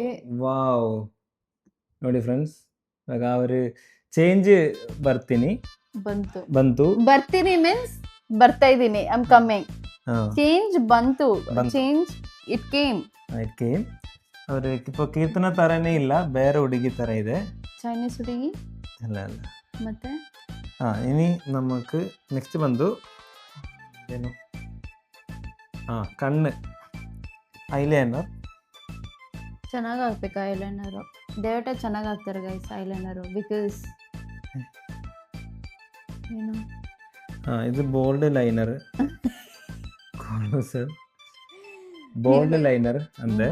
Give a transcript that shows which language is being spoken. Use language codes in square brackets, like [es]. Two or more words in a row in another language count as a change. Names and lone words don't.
[kn] ವಾವ್, ನೋಡಿ ಫ್ರೆಂಡ್ಸ್, ಇವಾಗ ಅವ್ರು ಚೇಂಜ್ ಬಂತು. ಬರ್ತೀನಿ ಮೀನ್ಸ್ ಬರ್ತಾ ಇದ್ದೀನಿ. [en] I am coming. [kn] ಚೇಂಜ್ ಬಂತು. [en] change it came. [kn] ಅವ್ರು ಕೀರ್ತನ ತರನೇ ಇಲ್ಲ, ಬೇರೆ ಹುಡುಗಿ ತರ ಇದೆ. ಚೈನೀಸ್ ಹುಡುಗಿ ಅಲ್ಲ ಅಲ್ಲ. ಮತ್ತೆ [ml] ഇനി നമുക്ക് നെക്സ്റ്റ് [kn] ಬಂದು ಏನು, ಕಣ್ಣು ಐಲೈನರ್ ಚೆನ್ನಾಗಿ ಹಾಕ್ಬೇಕು. ಐಲೈನರು ದೇವಟ ಚೆನ್ನಾಗಿ ಹಾಕ್ತಾರೆ ಗೈಸ್ ಐಲೈನರು. ಬಿಕಾಸ್ ಏನು, ಇದು [en] bold liner. bold liner [kn] ಅಂದ್ರೆ